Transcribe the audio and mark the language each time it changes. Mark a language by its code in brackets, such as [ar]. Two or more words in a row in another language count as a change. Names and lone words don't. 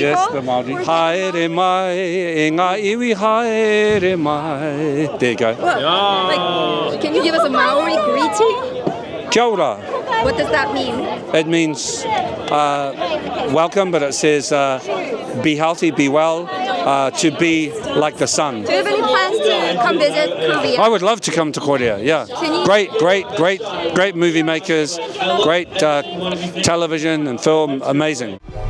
[en] Yes, the Maori. [mi] Haere mai, e ngā iwi haere mai. [en] There you go. Like, can you give us a Maori greeting? [mi] Kia ora. [en] What does that mean? It means welcome, but it says be healthy, be well, to be like the sun. Do you have any plans to come visit Korea? I would love to come to Korea, yeah. Can you- Great movie makers, great television and film, amazing.